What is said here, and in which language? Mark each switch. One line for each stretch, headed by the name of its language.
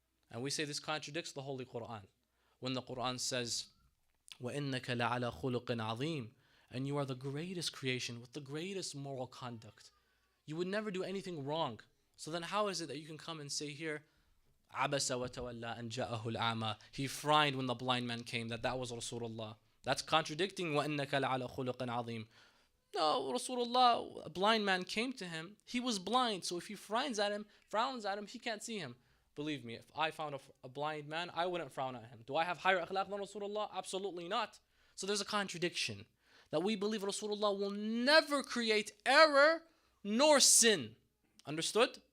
English: And we say this contradicts the Holy Quran. When the Quran says,
Arabic: وَإِنَّكَ لَعَلَى خُلُقٍ عَظِيمٍ,
English: and you are the greatest creation with the greatest moral conduct. You would never do anything wrong. So then how is it that you can come and say here,
Arabic: عَبَسَ وَتَوَلَّى أَنْ جَاءَهُ الْأَعْمَى,
English: he frowned when the blind man came, that was Rasulullah. That's contradicting
Arabic: وَإِنَّكَ لَعَلَى خُلُقٍ عَظِيمٍ.
English: No, Rasulullah, a blind man came to him. He was blind, so if he frowns at him, he can't see him. Believe me, if I found a blind man, I wouldn't frown at him. Do I have higher akhlaq than Rasulullah? Absolutely not. So there's a contradiction. That we believe Rasulullah will never create error nor sin. Understood?